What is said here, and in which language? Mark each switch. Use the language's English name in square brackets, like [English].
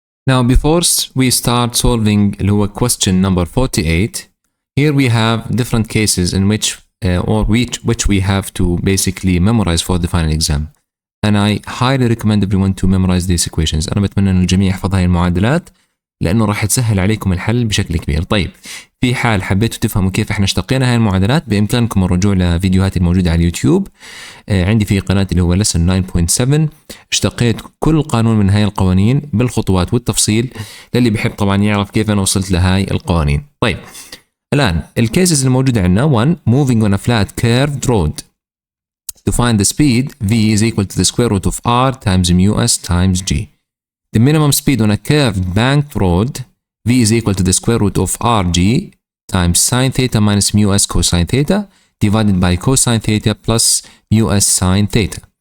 [English] Now before we start solving [Arabic] اللي هو [English] question number 48, here we have different cases in which we have to basically memorize for the final exam. And I highly recommend everyone to memorize these equations. [Arabic] أنا بتمنى إن الجميع يحفظ هاي المعادلات لأنه راح تسهل عليكم الحل بشكل كبير. طيب في حال حبيتوا تفهموا كيف احنا اشتقينا هاي المعادلات بإمكانكم الرجوع لفيديوهاتي الموجودة على اليوتيوب. عندي في قناة اللي هو lesson 9.7 اشتقيت كل قانون من هاي القوانين بالخطوات والتفصيل للي بيحب طبعا يعرف كيف أنا وصلت لهاي القوانين. طيب الآن الكيسز الموجودة عندنا [English] 1 moving on a flat curved road. To find the speed v is equal to the square root of r times mu s times g. The minimum speed on a curved banked road v is equal to the square root of rg times sine theta minus mu s cosine theta divided by cosine theta plus mu s sine theta.